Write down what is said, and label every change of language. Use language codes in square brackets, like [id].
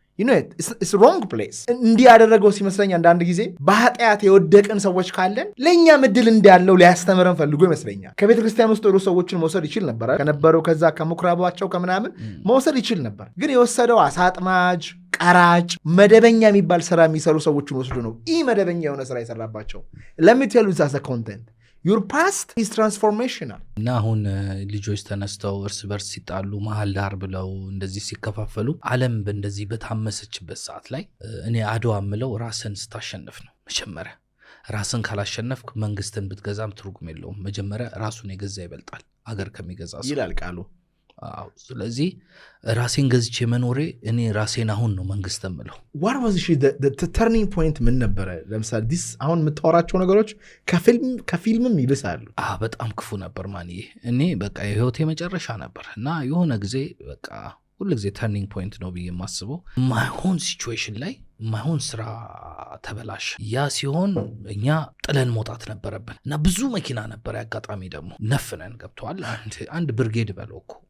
[en] it's wrong place [am] እንዲህ ያደረገው ሲመስለኝ አንዳንድ ጊዜ በኃጢአት የወደቅን ሰዎች ካለን ለእኛ ምድል እንዳለው ሊያስተምረን ፈልጎ ይመስለኛል። ከቤተ ክርስቲያን ውስጥ ወደ ሰዎችን መውሰድ ይችል ነበር ከነበረው ከዛ ከምኩራባቸው ከምናምን መውሰድ ይችል ነበር። ግን የወሰደው አሳጥማጅ፣ ቀራጭ፣ መደበኛ የሚባል ስራ የሚሰሩ ሰዎችን ወስዶ ነው ኢ መደበኛ የሆነ ስራ የሰራባቸው። [en] let me tell you that's the content. your past is transformational። [am] እና አሁን ልጆች ተነስተው እርስ በርስ ሲጣሉ መሀል ዳር ብለው እንደዚህ ሲከፋፈሉ ዓለም በእንደዚህ በታመሰችበት ሰዓት ላይ እኔ አድዋ ምለው ራስን ስታሸንፍ ነው። መጀመሪያ ራስን ካላሸነፍክ መንግስትን ብትገዛም ትርጉም የለውም። መጀመሪያ ራሱን የገዛ ይበልጣል አገር ከሚገዛ ሰው ይላል ቃሉ። ስለዚህ ራሴን ገዝቼ መኖሬ እኔ ራሴን አሁን ነው መንግስት ምለው። [en] what was the turning point [am] ምን ነበረ? ለምሳሌ this አሁን የምታወራቸው ነገሮች ከፊልምም ይብሳሉ። በጣም ክፉ ነበር ማንዬ። እኔ በቃ የህይወቴ መጨረሻ ነበር እና የሆነ ጊዜ በቃ ሁሉ ጊዜ ተርኒንግ ፖይንት ነው ብዬ የማስበው ማይሆን ሲቹዌሽን ላይ ማይሆን ስራ ተበላሽ። ያ ሲሆን እኛ ጥለን መውጣት ነበረብን እና ብዙ መኪና ነበር። ያጋጣሚ ደግሞ ነፍነን ገብተዋል። አንድ ብርጌድ በለው እኮ